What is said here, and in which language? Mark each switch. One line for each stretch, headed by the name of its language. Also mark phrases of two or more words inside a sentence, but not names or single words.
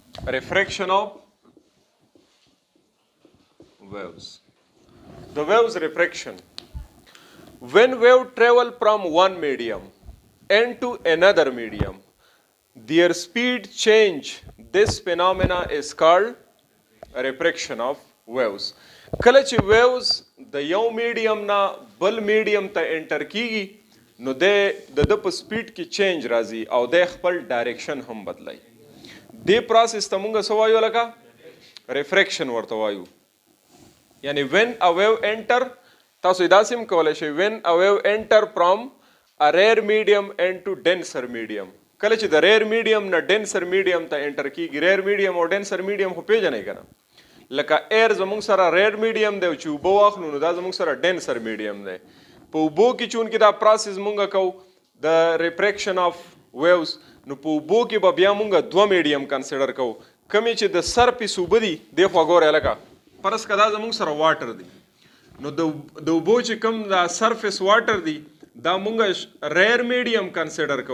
English: Refraction of waves. The waves refraction. When wave travel from one medium into another medium, their speed change. This phenomena is called refraction of waves.
Pashto: کله چې waves د یو میډیم نه بل میډیم ته انټر کیږي نو د په سپیډ کې چینج راځي او د خپل ډایرکشن هم بدلای. دې پروسس ته مونږ څه وایو لکه ریفریکشن ورته وایو.
English: یعنی when a wave enter
Pashto: تاسو دا سم کولای شئ
English: when a wave enter from a rare medium into denser medium.
Pashto: کله چې د
English: rare medium
Pashto: نه
English: denser medium
Pashto: ته انټر کیږي
English: rare medium
Pashto: او
English: denser medium
Pashto: خو پیژنئ کنه لکه ایر زمونږ سره
English: rare medium
Pashto: دی چې اوبه واخلو نو دا زمونږ سره
English: denser medium
Pashto: دی. په اوبو کې چونکې دا پروسس مونږ کوو د
English: refraction of waves
Pashto: نو په اوبو کې به بیا مونږ دوه میډیم کنسیډر کوو. کمې چې د سرفیس اوبه دي دی خوا ګورئ لکه فرض که دا زمونږ سره واټر دی نو د اوبو چې کوم دا
English: surface water
Pashto: دی دا مونږ
English: rare medium
Pashto: کنسیډر کوو.